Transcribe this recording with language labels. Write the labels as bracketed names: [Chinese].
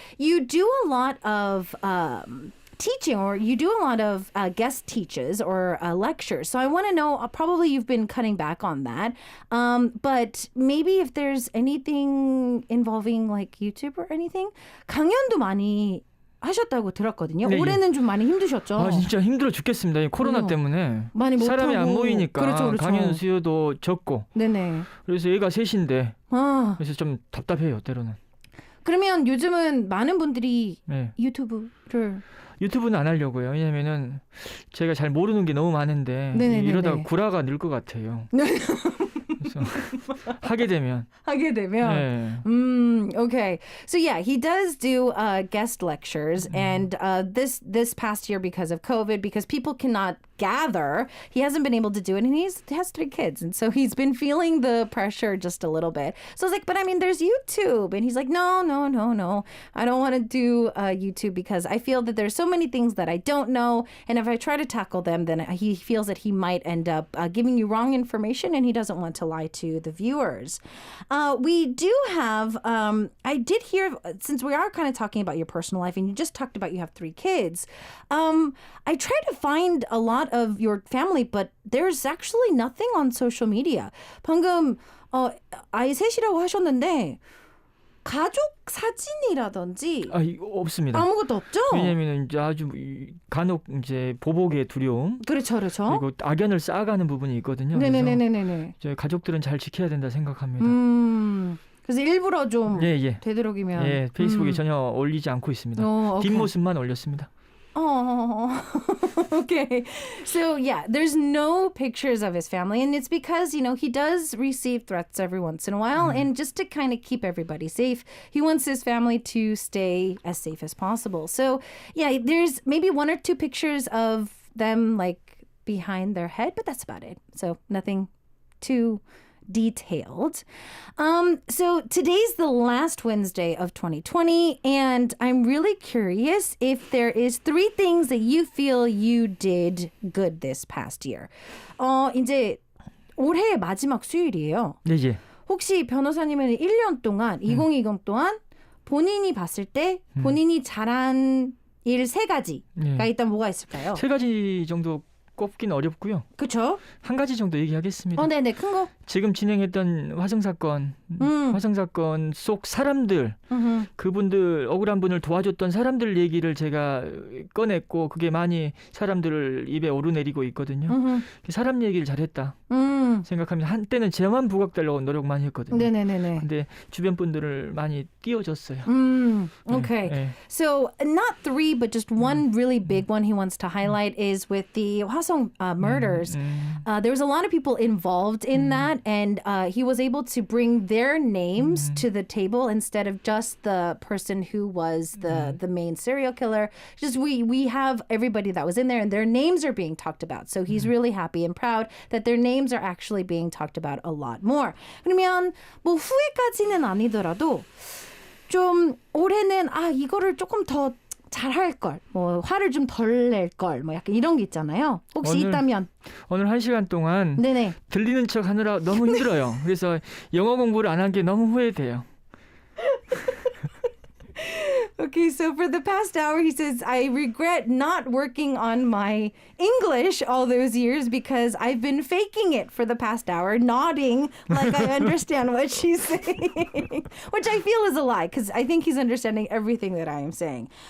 [English] You do a lot of teaching, or you do a lot of guest teaches or lectures. So I want to know, probably you've been cutting back on that. But maybe if there's anything involving like YouTube or anything, [Korean] 강연도 많이 하셨다고 들었거든요. 네, 올해는 좀 많이 힘드셨죠? 아, 진짜 힘들어 죽겠습니다. 이 코로나 때문에 많이 못 사람이 하고. 안 모이니까 그렇죠. 강연 수요도 적고. 네네. 그래서 얘가 셋인데 아, 그래서 좀 답답해요 때로는. 그러면 요즘은 많은 분들이 네. 유튜브를 유튜브는 안 하려고요. 왜냐면은 제가 잘 모르는 게 너무 많은데 네네네네. 이러다가 구라가 늘 것 같아요. 그래서 하게 되면. 하게 되면. 네. [English] Okay. So yeah, he does do guest lectures, and this past year because of COVID, because people cannot gather, he hasn't been able to do it, and he has 3 kids, and so he's been feeling the pressure just a little bit. So I was like, but I mean, there's YouTube, and he's like, no, I don't want to do YouTube because I feel that there's so many things that I don't know, and if I try to tackle them, then he feels that he might end up giving you wrong information, and he doesn't want to lie to the viewers. We do have, I did hear, since we are kind of talking about your personal life, and you just talked about you have 3 kids, I tried to find a lot of your family, but there's actually nothing on social media. [Korean] 방금 아이 셋이라고 하셨는데 가족 사진이라든지 없습니다. 아무것도 없죠? 왜냐하면 이제 아주 간혹 이제 보복의 두려움, 그렇죠. 그리고 악연을 쌓아가는 부분이 있거든요. 네네네네네. 저희 가족들은 잘 지켜야 된다 생각합니다. 그래서 일부러 좀 예. 되도록이면 예, 페이스북에 전혀 올리지 않고 있습니다. [English] Okay. [Korean] 뒷모습만 올렸습니다. [English] Oh, okay. So yeah, there's no pictures of his family, and it's because, you know, he does receive threats every once in a while, and just to kind of keep everybody safe, he wants his family to stay as safe as possible. So yeah, there's maybe 1 or 2 pictures of them like behind their head, but that's about it. So nothing too detailed. So today's the last Wednesday of 2020, and I'm really curious if there is 3 things that you feel you did good this past year. [Korean] 이제 올해의 마지막 수요일이에요. 네. 혹시 변호사님은 1년 동안 2020 동안 본인이 봤을 때 본인이 잘한 일 3가지가 일단 뭐가 있을까요? 3가지 정도 꼽긴 어렵고요. 그렇죠? 한 가지 정도 얘기하겠습니다. 네네, 큰 거. 지금 진행했던 화성 사건 속 사람들, 그분들 억울한 분을 도와줬던 사람들 얘기를 제가 꺼냈고 그게 많이 사람들을 입에 오르내리고 있거든요. 사람 얘기를 잘했다 생각하면서 한때는 저만 부각되려고 노력 많이 했거든요. 네네네네. 근데 주변 분들을 많이 띄워줬어요. [English] Okay. [Korean] 네. [English] So not 3, but just one really big one he wants to highlight is with the Hwasong murders. There was a lot of people involved in that, and he was able to bring their names to the table instead of just the person who was the main serial killer. Just we have everybody that was in there, and their names are being talked about. So he's really happy and proud that their names are actually being talked about a lot more. [Korean] 그러면 뭐 후회까지는 아니더라도 좀 올해는 이거를 조금 더 잘할 걸, 뭐 화를 좀 덜 낼 걸, 뭐 약간 이런 게 있잖아요. 혹시 있다면 오늘 1시간 동안 네네. 들리는 척 하느라 너무 힘들어요. 그래서 영어 공부를 안 한 게 너무 후회돼요. [English] Okay, so for the past hour, he says, I regret not working on my English all those years because I've been faking it for the past hour, nodding like I understand what she's saying, which I feel is a lie because I think he's understanding everything that I am saying.